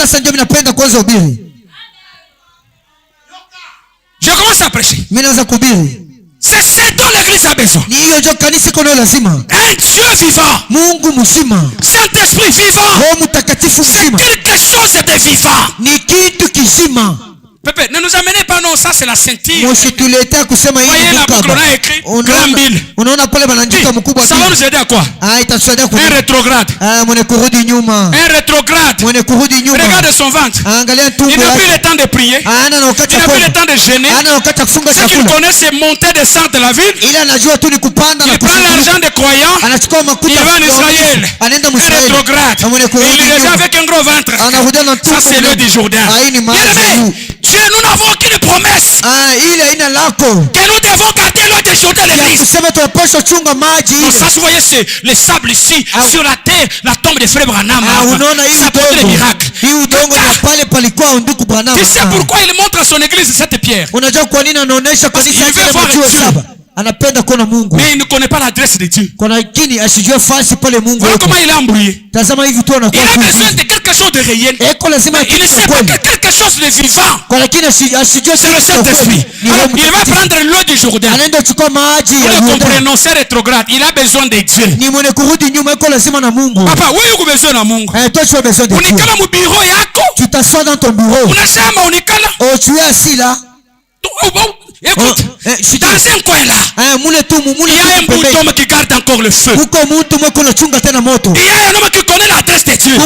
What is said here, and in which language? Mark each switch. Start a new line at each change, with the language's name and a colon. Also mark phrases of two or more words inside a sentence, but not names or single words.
French: Je commence à prêcher. C'est ce dont l'église a besoin. Un Dieu vivant. Saint-Esprit vivant. C'est quelque chose de vivant. Pépé, Ne nous amenez pas, non, ça c'est la ceinture.
Swahili: Msitulete kusema hii ni mkaba. Unaona pale banaandika mkubwa.
French: Ça va nous aider à quoi?
Swahili: Itasaidia kwa.
French: Un rétrograde.
Swahili: Mwenye kurudi nyuma.
French: Un rétrograde.
Swahili: Mwenye kurudi nyuma.
French: Regarde son ventre.
Swahili: Angalia tumbo lake.
French: Il n'a plus le temps de prier.
Swahili: Hana na wakati
French: il n'a plus le temps de jeûner.
Swahili: Hana na wakati kufunga chakula.
French: Ce qu'il connaît c'est monter et descendre de la ville.
Swahili: Ila anajua tu ni kupanda na kushuka.
French: Il prend l'argent des croyants.
Swahili: Anachukua makuta.
French: Il va en Israël.
Swahili: Anaenda
French: un rétrograde. Il est déjà avec un gros ventre. Ça c'est l'eau du Jourdain. Dieu, nous n'avons aucune promesse. Que nous devons garder l'eau du Jourdain l'église. Donc ça, vous voyez, c'est les sables ici, sur la terre, la tombe des frères Branham. Ça porte les miracles. Tu sais pourquoi il montre à son église cette pierre? Parce qu'il veut voir Dieu.
Swahili: Anapenda kuona Mungu.
French: Mais il ne connaît pas l'adresse de Dieu.
Swahili: Kwa lakini asijue fasi pale Mungu.
French: Voilà comment il est embrouillé.
Swahili: Tazama hivi tu anakuwa.
French: Il a besoin de quelque chose de réel. Il ne sait pas quelque chose de vivant.
Swahili: Kwa lakini asijue
French: c'est le Saint-Esprit. Il va prendre l'eau du Jourdain.
Swahili: Anaenda kuchukua maji ya Jourdain.
French: Nous comprenons, c'est rétrograde. Il a besoin de Dieu.
Swahili: Ni mwenye kurudi nyuma iko lazima na Mungu. Papa, wewe uko besoin na Mungu.
French: Toi tu as besoin de Dieu.
Swahili: Unikala mu bureau yako.
French: Tu t'assois dans ton bureau.
Swahili: Unasema unikala.
French: Oh, tu es assis là. Écoute, dans un coin là, il y a un bout d'homme qui garde encore le feu. Il y a un homme qui connaît l'adresse de Dieu.